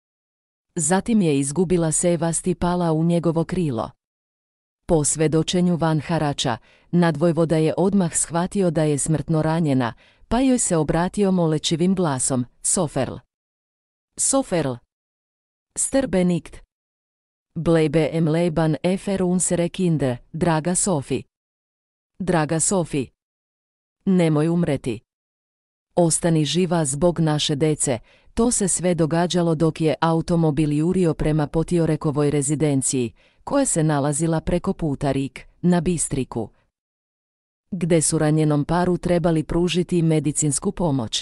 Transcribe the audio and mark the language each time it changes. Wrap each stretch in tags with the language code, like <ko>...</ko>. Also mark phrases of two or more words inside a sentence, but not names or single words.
<sr>Zatim je izgubila sevast i pala u njegovo krilo. Po svedočenju Van Harača, nadvojvoda je odmah shvatio da je smrtno ranjena, pa joj se obratio molečivim glasom: Soferl! Soferl!</sr> <de>Sterbe nicht! Bleibe em Leben efer unsere Kinder,</de> <sr>draga Sofi! Draga Sofi! Nemoj umreti! Ostani živa zbog naše dece. To se sve događalo dok je automobil jurio prema Potiorekovoj rezidenciji, koja se nalazila preko puta Rik, na Bistriku, gde su ranjenom paru trebali pružiti medicinsku pomoć.</sr>